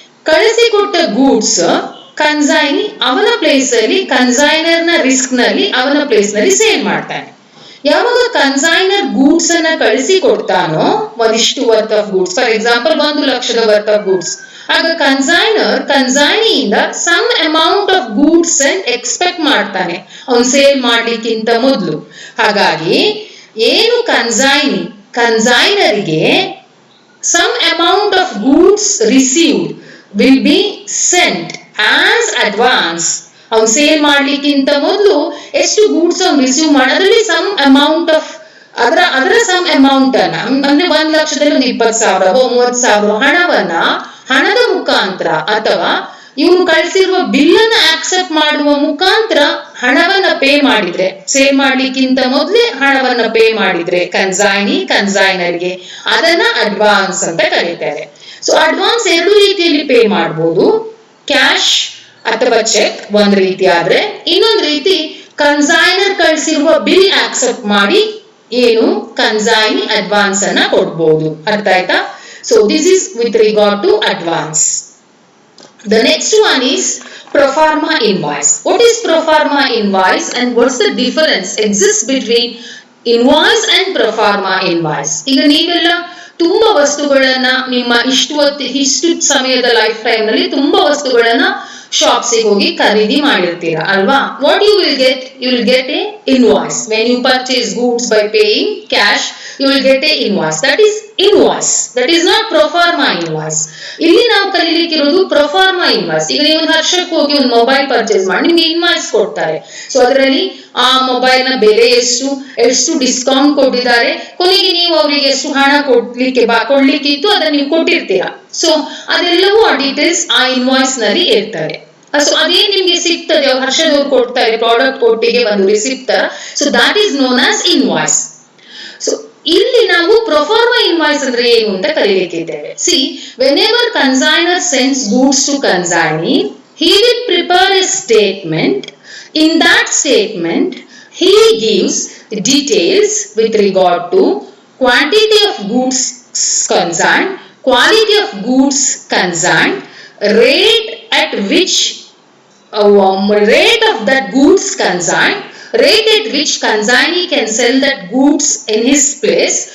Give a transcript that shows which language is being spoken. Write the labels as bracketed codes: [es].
[kn] ಕಳಿಸಿಕೊಟ್ಟ goods consignee ಅವನ place ಅಲ್ಲಿ consignor ನ ರಿಸ್ಕ್ ನಲ್ಲಿ ಅವನ ಪ್ಲೇಸ್ ನಲ್ಲಿ ಸೇಲ್ ಮಾಡ್ತಾನೆ. ಯಾವಾಗ ಕನ್ಸೈನರ್ ಗೂಡ್ಸ್ ಅನ್ನ ಕಳಿಸಿ ಕೊಡ್ತಾನೋ ಒಂದಿಷ್ಟು worth of goods, for example 1 ಲಕ್ಷದ ವರ್ತ್ ಆಫ್ ಗೂಡ್ಸ್, ಆಗ consignor ಕನ್ಸೈನಿಯಿಂದ [en] some amount of goods [kn] expect ಮಾಡ್ತಾನೆ ಅವನು ಸೇಲ್ ಮಾಡ್ಲಿಕ್ಕಿಂತ ಮೊದಲು. ಹಾಗಾಗಿ ಏನು ಕನ್ಸೈನರಿಗೆ [en] some amount of goods received will be sent as advance. [kn] ಅವನು ಸೇಲ್ ಮಾಡ್ಲಿಕ್ಕಿಂತ ಮೊದಲು ಎಷ್ಟು ಗೂಡ್ಸ್ ಅವ್ನು ರಿಸೀವ್ ಮಾಡೋದ್ರಲ್ಲಿ ಸಮ್ ಅಮೌಂಟ್ ಆಫ್ ಅದರ ಸಮ್ ಅಮೌಂಟ್ ಅನ್ನ ಅಂದ್ರೆ 1 ಲಕ್ಷದಲ್ಲಿ ಒಂದು 20,000 30,000 ಹಣದ ಮುಖಾಂತರ ಅಥವಾ ಇವನು ಕಳಿಸಿರುವ ಬಿಲ್ ಅನ್ನ ಆಕ್ಸೆಪ್ಟ್ ಮಾಡುವ ಮುಖಾಂತರ ಹಣವನ್ನ ಪೇ ಮಾಡಿದ್ರೆ, ಸೇಲ್ ಮಾಡ್ಲಿಕ್ಕಿಂತ ಮೊದಲೇ ಹಣವನ್ನ ಪೇ ಮಾಡಿದ್ರೆ ಕನ್ಸೈನರ್ಗೆ ಅದನ್ನ ಅಡ್ವಾನ್ಸ್ ಅಂತ ಕರೀತಾರೆ. ಸೊ ಅಡ್ವಾನ್ಸ್ ಎರಡು ರೀತಿಯಲ್ಲಿ ಪೇ ಮಾಡಬಹುದು, ಕ್ಯಾಶ್ ಅಥವಾ ಚೆಕ್ ಒಂದ್ ರೀತಿ ಆದ್ರೆ, ಇನ್ನೊಂದು ರೀತಿ ಕನ್ಸೈನರ್ ಕಳಿಸಿರುವ ಬಿಲ್ ಆಕ್ಸೆಪ್ಟ್ ಮಾಡಿ ಏನು ಕನ್ಸೈನಿ ಅಡ್ವಾನ್ಸ್ ಅನ್ನ ಕೊಡ್ಬೋದು. ಅರ್ಥ ಆಯ್ತಾ? [en] So this is with regard to advance. The next one is pro forma invoice. What is pro forma invoice and what's the difference exists between invoice and pro forma invoice? [kn] ಈಗ ನೀವೆಲ್ಲ ತುಂಬಾ ವಸ್ತುಗಳನ್ನ ನಿಮ್ಮ ಇಷ್ಟು ಸಮಯದ ಲೈಫ್ ಟೈಮ್ ನಲ್ಲಿ ತುಂಬಾ ವಸ್ತುಗಳನ್ನ ಶಾಪ್ಸಿಗೆ ಹೋಗಿ ಖರೀದಿ ಮಾಡಿರ್ತೀರಾ ಅಲ್ವಾ. [en] What you will get a invoice when you purchase goods by paying cash. You will get a invoice. That is invoice, that is not proforma invoice. [kn] ಇಲ್ಲಿ ನಾವು ಕಲಿಲಿಕ್ಕಿರೋದು ಪ್ರೊಫಾರ್ಮಾ ಇನ್ವಾಯ್ಸ್. ಈಗ ನೀವು ಒಂದು ಹರ್ಷಕ್ಕೆ ಹೋಗಿ ಒಂದು ಮೊಬೈಲ್ ಪರ್ಚೇಸ್ ಮಾಡಿ ನಿಮ್ಗೆ ಇನ್ವಾಯ್ಸ್ ಕೊಡ್ತಾರೆ. ಸೊ ಅದರಲ್ಲಿ ಆ ಮೊಬೈಲ್ ನ ಬೆಲೆ ಎಷ್ಟು ಡಿಸ್ಕೌಂಟ್ ಕೊಟ್ಟಿದ್ದಾರೆ, ಕೊನೆಗೆ ನೀವು ಅವರಿಗೆ ಎಷ್ಟು ಹಣ ಕೊಡ್ಲಿಕ್ಕಿತ್ತು ಅದನ್ನ ನೀವು ಕೊಟ್ಟಿರ್ತೀರಾ. ಸೊ ಅದೆಲ್ಲವೂ ಆ ಡೀಟೇಲ್ಸ್ ಆ ಇನ್ವಾಯ್ಸ್ ನಲ್ಲಿ ಇರ್ತಾರೆ. ಸೊ ಅದೇ ನಿಮ್ಗೆ ಸಿಗ್ತದೆ, ಹರ್ಷದವ್ರು ಕೊಡ್ತಾರೆ ಪ್ರಾಡಕ್ಟ್ ಒಟ್ಟಿಗೆ ಒಂದು ರಿಸಿಪ್ಟ್ ತರ. [en] So that is known as invoice. [kn] So ಇಲ್ಲಿ ನಾವು ಪ್ರೊಫಾರ್ಮಾ ಇನ್ವಾಯ್ಸ್ ಅಂದ್ರೆ ಏನು ಅಂತ ಕಲಿಲಿಕ್ಕಿದ್ದೇವೆ. [en] See, whenever consignor sends goods to consignee, he will prepare a statement. In that statement he gives details with regard to quantity of goods consigned, quality of goods consigned, rate at which rate of that goods consigned, rate at which consignee can sell that goods in his place.